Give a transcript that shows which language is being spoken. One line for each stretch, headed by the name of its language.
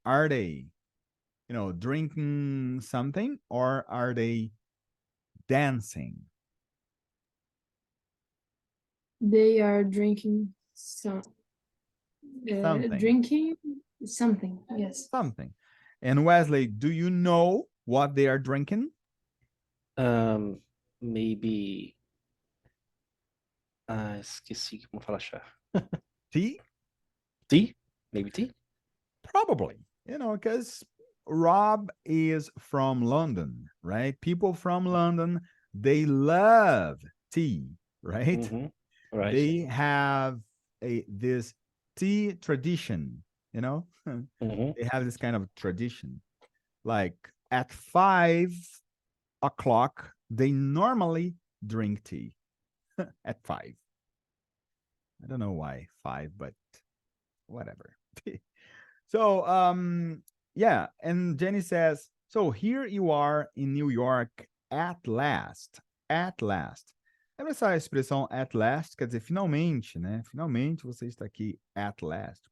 English: Are they, drinking something, or are they dancing? They are drinking Something. drinking something. Yes. Something. And Wesley, do you know what they are drinking? Maybe.
Portuguese: Ah, esqueci como falar chá.
English: Tea? Tea? Maybe tea? Probably, because Rob is from London, right? People from London, they love tea, right? Mm-hmm. Right. They have this tea tradition, Mm-hmm. They have this kind of tradition. Like at 5 o'clock, they normally drink tea at 5. I don't know why 5, but whatever. So, yeah. And Jenny says, so here you are in New York at last. At last.
Portuguese: Lembra essa expressão
English: at last?
Portuguese: Quer dizer, finalmente, né? Finalmente você está aqui at last.